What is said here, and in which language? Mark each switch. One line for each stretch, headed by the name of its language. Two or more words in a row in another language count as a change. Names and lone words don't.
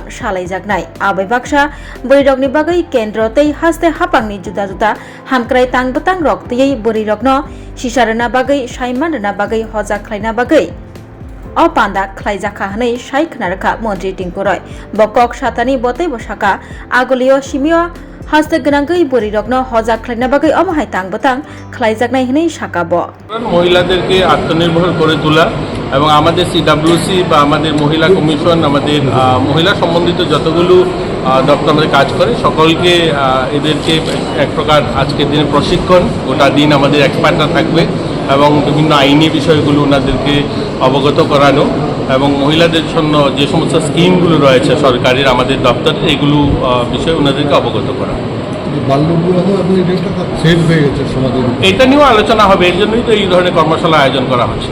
Kok Borok: Shalaijaknai Abai Baksha Bori Rokni Bagai Kendro Tei Haste Hapangni Juda Juda Hamkrai Tang Batang Rok Tei Bori Rokno Shisharana Bagai Saimanana Bagai Hoja Khlaina Bagai O Panda Khlaijaka Hanai Shaikna Rakha Montri Tingkuroi Bokok Shatani Bote Bosaka Agolio Shimio Haste Ganangai Bori Rokno Hoja Khlaina Bagai Omahai Tang Batang Khlaijaknai Hanai Shakabo
Bangla: মহিলাদেরকে আত্মনির্ভর করে তোলা এবং আমাদের সিডব্লিউসি বা আমাদের মহিলা কমিশন আমাদের মহিলা সম্বন্ধিত যতগুলো দপ্তর আমাদের কাজ করে সকলকে এদেরকে এক প্রকার আজকের দিনে প্রশিক্ষণ গোটা দিন আমাদের এক্সপার্টরা থাকবে এবং বিভিন্ন আইনি বিষয়গুলো ওনাদেরকে অবগত করানো এবং মহিলাদের জন্য যে সমস্ত স্কিমগুলো রয়েছে সরকারের আমাদের দপ্তরে এগুলো বিষয়ে ওনাদেরকে অবগত করা এটা নিয়েও আলোচনা হবে এর জন্যই তো এই ধরনের কর্মশালা আয়োজন করা হচ্ছে